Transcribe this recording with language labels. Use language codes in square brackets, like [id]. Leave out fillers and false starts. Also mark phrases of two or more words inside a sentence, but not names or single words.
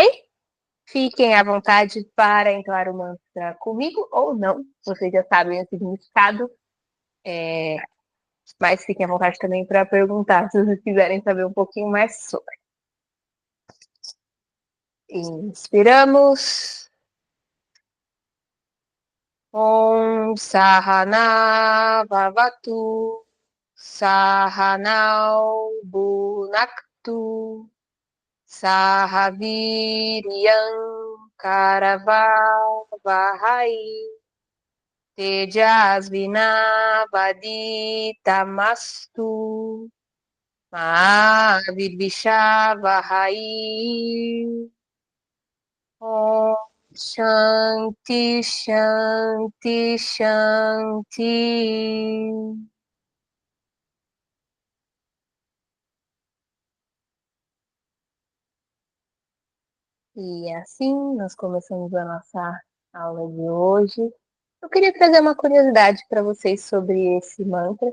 [pt] Fiquem à vontade para entrar o mantra comigo ou não. Vocês já sabem o significado. Mas fiquem à vontade também para perguntar se vocês quiserem saber um pouquinho mais sobre. Inspiramos. [sa] ॐ सहना ववतु सहनौ भुनक्तु सहवीर्यं करवावहै तेजस्विनावधीतमस्तु माविद्विषावहै. ॐ शान्तिः शान्तिः शान्तिः. [pt] E assim nós começamos a nossa aula de hoje. Eu queria trazer uma curiosidade para vocês sobre esse mantra.